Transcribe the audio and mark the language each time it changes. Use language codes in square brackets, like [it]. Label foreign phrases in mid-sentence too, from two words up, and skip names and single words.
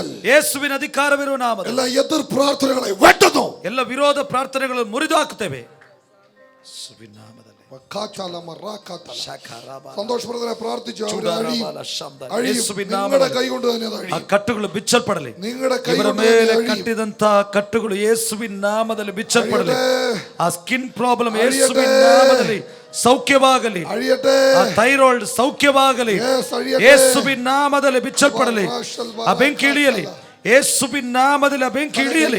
[kn] ಯೇಸುವಿನ ಅಧಿಕಾರವಿರುವ ನಾಮದಲ್ಲಿ [ml] എല്ലാ എതിർ പ്രാർത്ഥനകളെ വെട്ടുന്നു. [kn] ಎಲ್ಲ ವಿರೋಧ ಪ್ರಾರ್ಥನೆಗಳನ್ನು ಮುರಿದು ಹಾಕುತ್ತೇವೆ ಯೇಸುವಿನ ನಾಮದಲ್ಲಿ. [ml] സന്തോഷപ്രദനെ പ്രാർത്ഥിച്ചു. ನಿങ്ങളുടെ കൈ കൊണ്ട് തന്നെ [kn] ಆ ಕಟ್ಟುಗಳು ಬಿಚ್ಚಲ್ಪಡಲಿ. [ml] നിങ്ങളുടെ കൈ [kn] ಇವರ ಮೇಲೆ ಕಟ್ಟಿದಂತ ಕಟ್ಟುಗಳು ಯೇಸುವಿನ ನಾಮದಲ್ಲಿ ಬಿಚ್ಚಲ್ಪಡಲಿ. ಆ [en] skin problem [kn] ಯೇಸುವಿನ ನಾಮದಲ್ಲಿ ಸೌಖ್ಯವಾಗಲಿ. ಆ ಥೈರಾಯ್ಡ್ ಸೌಖ್ಯವಾಗಲಿ ಯೇಸುವಿನ ನಾಮದಲ್ಲಿ ಬಿಚ್ಚಲ್ಪಡಲಿ. ಆ ಬೆಂಕಿ ಇಳಿಯಲಿ ಯೇಸುವಿನ ನಾಮದಲ್ಲಿ. ಆ ಬೆಂಕಿ ಇಳಿಯಲಿ.